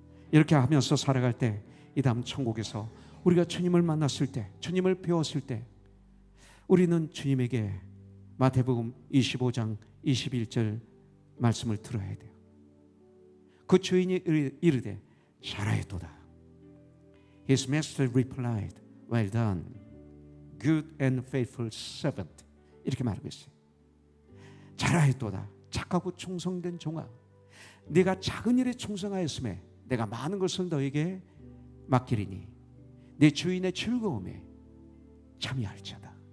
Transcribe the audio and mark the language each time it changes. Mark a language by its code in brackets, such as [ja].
[ko] 이렇게 하면서 살아갈 때 이 다음 천국에서 우리가 주님을 만났을 때, 주님을 배웠을 때 우리는 주님에게 마태복음 25장 21절 말씀을 들어야 돼요. 그 주인이 이르되 잘하였도다. [en] His master replied, well done, good and faithful servant. [ko] 이렇게 말하고 있어요. 잘하였도다. 착하고 충성된 종아, 네가 작은 일에 충성하였음에 내가 많은 것을 너에게 맡기리니 내 주인의 즐거움에 참여할지어다.